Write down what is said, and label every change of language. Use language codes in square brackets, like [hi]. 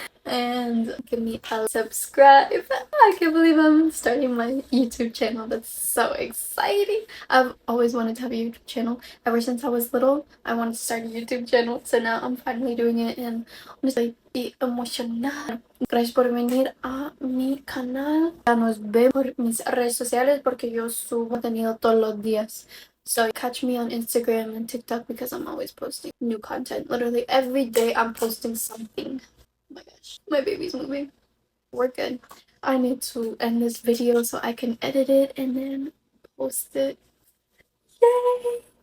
[en] And give me a subscribe. I can't believe I'm starting my YouTube channel. That's so exciting. I've always wanted to have a YouTube channel. Ever since I was little, I wanted to start a YouTube channel. So now I'm finally doing it and honestly emocionada. [es] Gracias por venir a mi canal. Ya nos vemos por mis redes sociales porque yo subo contenido todos los días. [en] So catch me on Instagram and TikTok because I'm always posting new content. Literally every day I'm posting something. Oh my gosh, my baby's moving. We're good. I need to end this video so I can edit it and then post it. Yay!